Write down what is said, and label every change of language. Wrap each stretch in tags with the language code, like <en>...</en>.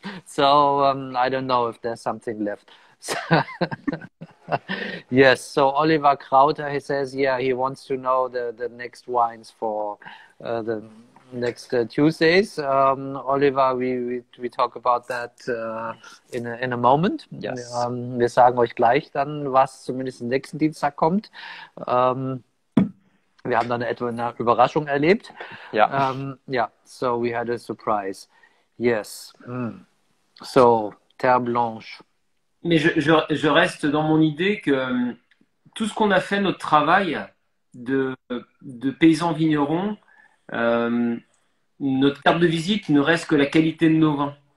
<en>So I don't know if there's something left. Yes. So Oliver Krauter, he says, yeah, he wants to know the next wines for the next Tuesdays. Oliver, we talk about that in a moment. Yes.</en> <de>Wir sagen euch gleich dann, was zumindest nächsten Dienstag kommt. Wir haben dann etwa eine Überraschung erlebt. Ja.</de> <en>Yeah, so we had a surprise. Yes. So, Terre Blanche.</en> <fr>Mais je reste dans mon idée que tout ce qu'on a fait, notre travail de paysans vignerons, notre carte de visite ne reste que la qualité de nos vins.</fr>